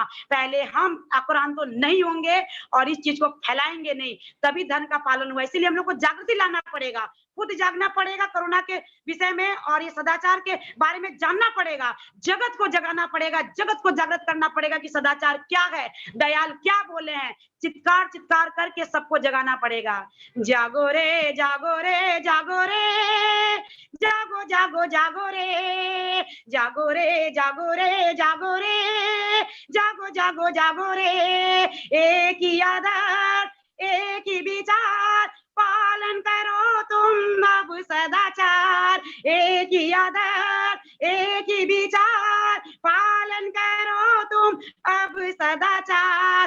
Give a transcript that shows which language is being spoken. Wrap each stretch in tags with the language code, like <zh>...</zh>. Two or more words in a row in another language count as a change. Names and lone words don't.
<hi>पहले हम आक्रांत तो नहीं होंगे और इस चीज को फैलाएंगे नहीं, तभी धर्म का पालन हुआ। इसीलिए हम लोग को जागृति लाना पड़ेगा, खुद जागना पड़ेगा कोरोना के विषय में, और ये सदाचार के बारे में जानना पड़ेगा, जगत को जगाना पड़ेगा, जगत को जागृत करना पड़ेगा कि सदाचार क्या है, दयाल क्या बोले हैं, चित्कार चित्कार करके सबको जगाना पड़ेगा। जागो रे जागो रे जागो रे, जागो जागो जागो रे, जागो रे जागो रे जागो रे, जागो जागो जागो रे। एक ही आदत एक ही विचार पालन करो तुम अब सदाचार, एक ही आदत एक ही विचार पालन करो तुम अब सदाचार।</hi>